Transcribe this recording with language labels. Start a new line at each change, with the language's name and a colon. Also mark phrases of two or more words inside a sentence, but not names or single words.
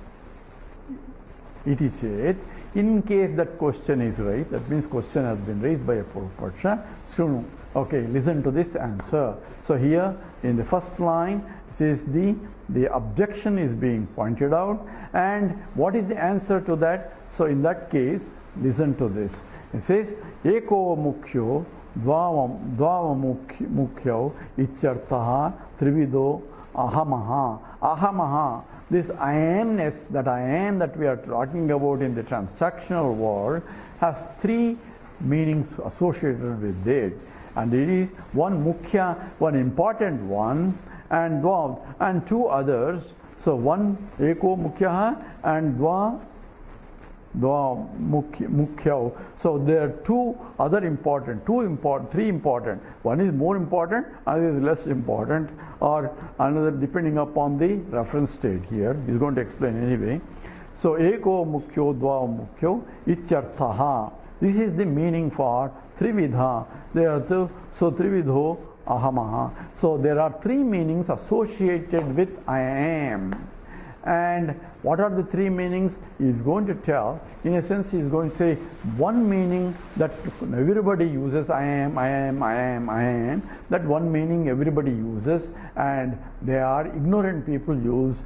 Sanskrit: इति चेत्,
English: in case that question is right, that means question has been raised by a Purvapaksha, Sunu. Okay, listen to this answer. So here in the first line, says the objection is being pointed out, and what is the answer to that? So in that case, listen to this. It says
Sanskrit: एको मुख्यो द्वाव मुख्यो इत्यर्थः त्रिविधो अहमः.
English: This I amness, that I am that we are talking about in the transactional world, has three meanings associated with it, and it is one mukhya, one important one, and two others. So one
Sanskrit: एको मुख्यः
English: and
Sanskrit: द्वा मुख्य.
English: So there are three important. One is more important, another is less important, or another depending upon the reference state here. He's going to explain anyway.
Sanskrit: So एको मुख्यो द्वा मुख्यो इत्यर्थः.
English: This is the meaning for trividha.
Sanskrit: So त्रिविधो अहमः.
English: So there are three meanings associated with I am. And what are the three meanings? He is going to tell. In a sense, he is going to say one meaning that everybody uses, I am. That one meaning everybody uses, and they are ignorant people use.